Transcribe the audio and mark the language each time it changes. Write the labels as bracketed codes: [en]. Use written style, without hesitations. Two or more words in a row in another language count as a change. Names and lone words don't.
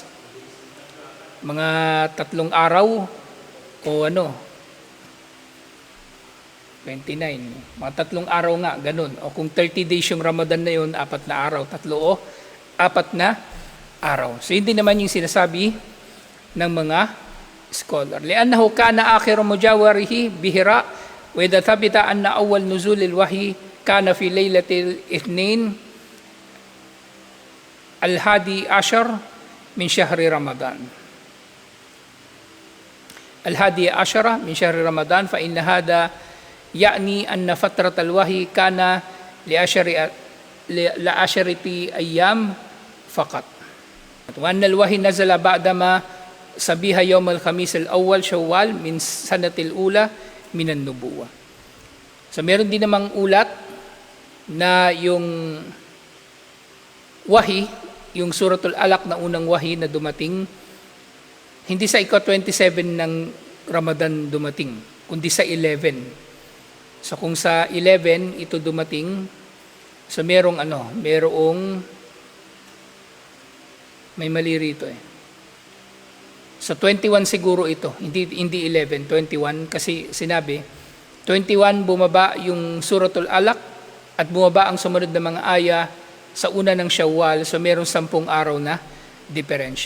[tl] Mga 3 araw o 29. Mga 3 araw nga, ganun. O kung 30 days yung Ramadan na yun, 4 na araw. 3 o 4 na araw. So hindi naman yung sinasabi ng mga scholar. [ar] لأنه كان آخر مجاورته بحراء وإذا ثبت أن أول نزول الوحي كان في ليلة الاثنين الحادي عشر من شهر رمضان. الحادي عشر من شهر رمضان فإن هذا يعني أن فترة الوحي كانت لعشرة أيام فقط. وأن الوحي نزل بعد ما صبيحة يوم الخميس الأول شوال من السنة الأولى من النبوة. [tl] So meron din namang ulat na yung wahi, yung Suratul Alaq na unang wahi na dumating, hindi sa ika-27 ng Ramadan dumating, kundi sa 11. So kung sa 11 ito dumating, so merong may mali rito So 21 siguro ito, hindi 11, 21 kasi sinabi 21 bumaba yung Suratul Alaq at bumaba ang sumunod na mga aya sa una ng Shawwal, so merong 10 araw na diferensya.